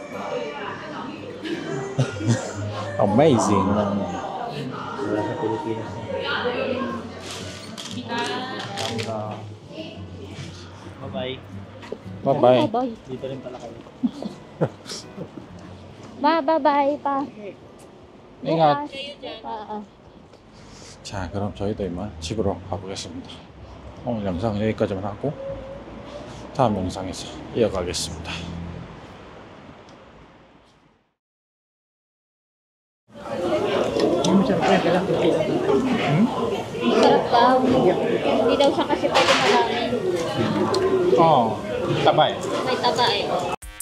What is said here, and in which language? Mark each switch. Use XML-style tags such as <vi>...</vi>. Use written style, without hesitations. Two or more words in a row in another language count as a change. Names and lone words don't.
<tl>Amazing. Wala sa Pilipinas. Bye-bye. Bye-bye. Bye. Dito rin pala kayo. Bye-bye pa.</tl> <ko>인가. Ah. 자, 그럼 저희도 이만 집으로 가보겠습니다. 오늘 영상은 여기까지만 하고 다음 영상에서 이어가겠습니다.</ko> <tl>Sarap daw. Hindi daw siya kasi pwede malamin. tabay. May taba eh.</tl>